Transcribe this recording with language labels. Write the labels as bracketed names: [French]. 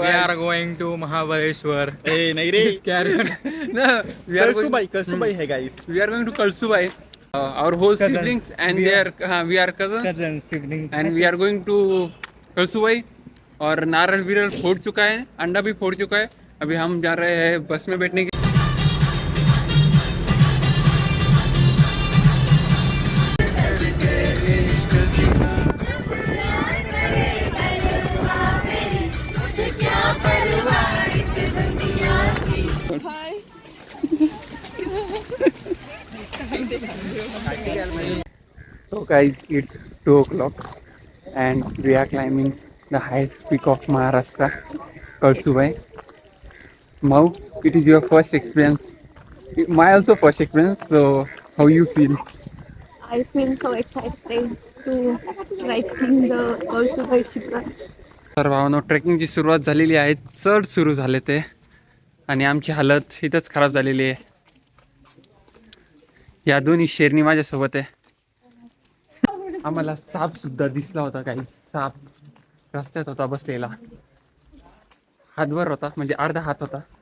[English] We are going to Mahabaleshwar. [Hindi] ए नहीं रे, [English] No, [Hindi] Kalsubai है guys. [English] we are going to Kalsubai. Our whole siblings and we are cousins. Cousin, siblings. And we are going to Kalsubai. [Hindi] और नारल विरल फोड़ चुका है, अंडा भी फोड़ चुका है. अभी हम जा रहे हैं बस में बैठने के. [English] So guys, it's 2 o'clock and we are climbing the highest peak of Maharashtra, Kalsubai. Mau, it is your first experience. My also first experience. So how you feel? I feel so excited to trekking the Kalsubai shikhar. [Marathi] तर भावांनो, ट्रेकिंगची सुरुवात झालेली आहे. चढ सुरू झाले ते, आणि आमची हालत इथंच खराब झालेली आहे. या दोन्ही शेरणी माझ्यासोबत आहे. आम्हाला साप सुद्धा दिसला होता. काही साप रस्त्यात होता बसलेला, हातभर होता, म्हणजे अर्धा हात होता.